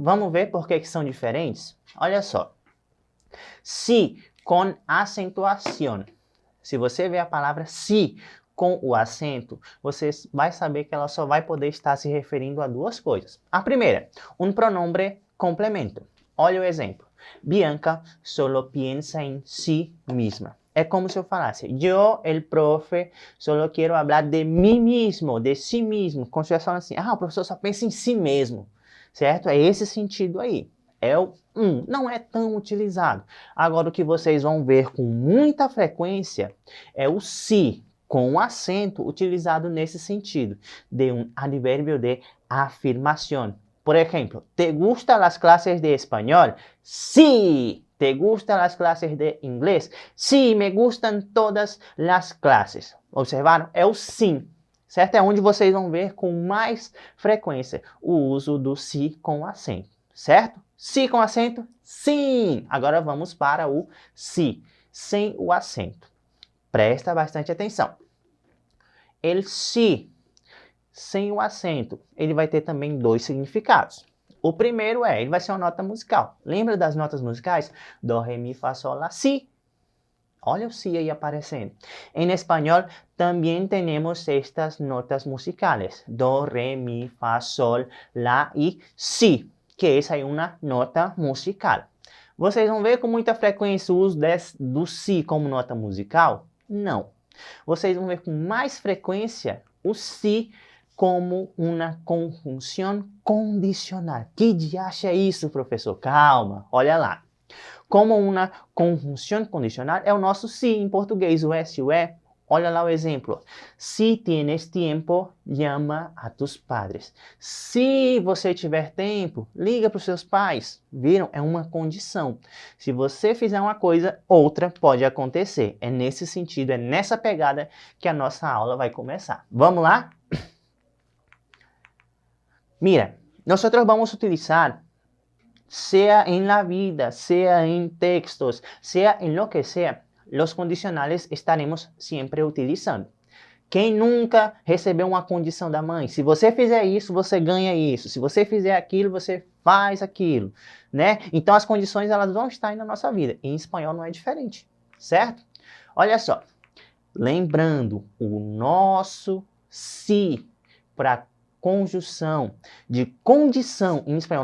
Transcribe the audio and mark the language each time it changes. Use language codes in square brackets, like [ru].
[pt] Vamos ver por que são diferentes? Olha só. Si com acentuação. Se você vê a palavra si com o acento, você vai saber que ela só vai poder estar se referindo a duas coisas. A primeira, um pronombre complemento. Olha o exemplo. [es] Bianca solo piensa en sí misma. [pt] É como se eu falasse, [es] yo, el profe, solo quiero hablar de mí mismo, de si mismo. [pt] Como se eu estivesse falando assim, o professor só pensa em si mesmo, certo? É esse sentido aí. É o não é tão utilizado. Agora, o que vocês vão ver com muita frequência é o si, com acento, utilizado nesse sentido, de um advérbio de afirmação. Por exemplo, [es] ¿te gustan las clases de español? Sí. ¿Te gustan las clases de inglés? Sí, me gustan todas las clases. [pt] Observaram? É o sim, certo? É onde vocês vão ver com mais frequência o uso do si com acento, certo? Si com acento? Sim! Agora vamos para o si, sem o acento. Presta bastante atenção. El si, sem o acento, ele vai ter também dois significados. O primeiro ele vai ser uma nota musical. Lembra das notas musicais? Do, re, mi, fa, sol, la, si. Olha o si aí aparecendo. Em espanhol, também temos estas notas musicales. Do, re, mi, fa, sol, la e si, que essa é uma nota musical. Vocês vão ver com muita frequência o uso do si como nota musical? Não. Vocês vão ver com mais frequência o si como uma conjunção condicional. Que diacho é isso, professor? Calma, olha lá. Como uma conjunção condicional é o nosso si em português, o S e o E. Olha lá o exemplo. [es] Si tienes tiempo, llama a tus padres. [pt] Se você tiver tempo, liga para os seus pais. Viram? É uma condição. Se você fizer uma coisa, outra pode acontecer. É nesse sentido, é nessa pegada que a nossa aula vai começar. Vamos lá? [es] Mira, nosotros vamos a utilizar, sea en la vida, sea en textos, sea en lo que sea, los condicionales estaremos sempre utilizando. [pt] Quem nunca recebeu uma condição da mãe? Se você fizer isso, você ganha isso. Se você fizer aquilo, você faz aquilo, né? Então as condições elas vão estar aí na nossa vida. E em espanhol não é diferente, certo? Olha só, lembrando o nosso si para conjunção de condição em espanhol.